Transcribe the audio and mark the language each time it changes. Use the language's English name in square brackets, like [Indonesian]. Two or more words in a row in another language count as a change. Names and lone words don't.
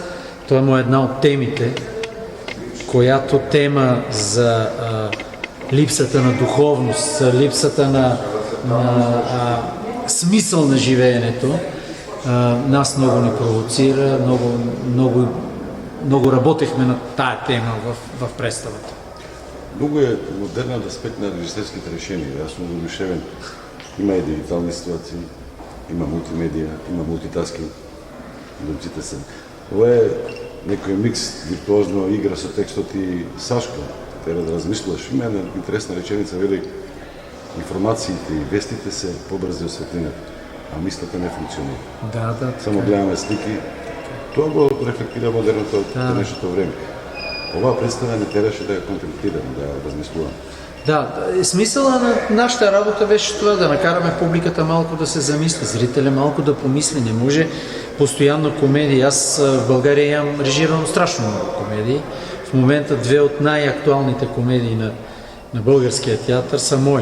[Bulgarian] Това му е една от темите, която тема за липсата на духовност, липсата на смисъл на живеенето, нас много ни провоцира, много работехме на тая тема в представата. Много е модерна аспект на режисерските решения. Аз съм задушевен. Има и дигитални ситуации, има мултимедия, има мултитаскинг. Думците са. [Macedonian] Това е некој микс, виртуозно игра со текстот и Сашко. Треба да размислуваш. Има една интересна реченица, вели, информациите и вестите се побрзи од светлината, а мислата не функционира. Да. Само гледаме слики. Тоа го рефлектира модерното денешното време. [Bulgarian] Оваа представа не трябваше да я контемплирам, да я размислувам. Да, смисъла на нашата работа беше това, да накараме публиката малко да се замисли, зрителя малко да помисли. Не може постоянно комедии. Аз в България имам режирано страшно много комедии. В момента две от най-актуалните комедии на българския театър са мои.